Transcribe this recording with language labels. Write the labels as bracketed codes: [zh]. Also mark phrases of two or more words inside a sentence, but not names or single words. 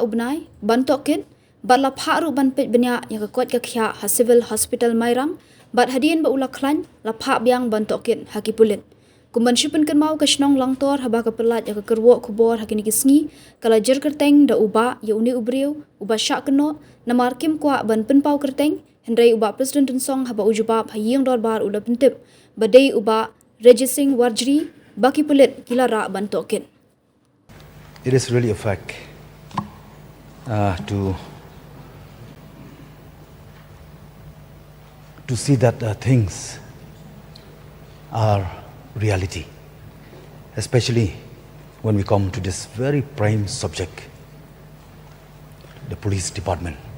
[kha] ubnai bantok kit bat la pharu ban pit benya ya ke court ka khya ha [en] civil hospital [kha] mairang bat hadien ba ula klan la pha biang bantok kit haki Pulit kumban shipen kan mau kasnong Langtor haba ka pelat ya ka kerwo kubor hakini kisngi kala jer kerteng da uba ya uni ubriu uba Shah Kynnoh namar kim kwa ban penpau kerteng hendrai uba Prestone song haba ujubab hayeng dor bar ula pentip badai uba Rejesing Warjri baki Pulit kilara ban token. [en] It is really a fact to see that things are reality, especially when we come to this very prime subject, the police department.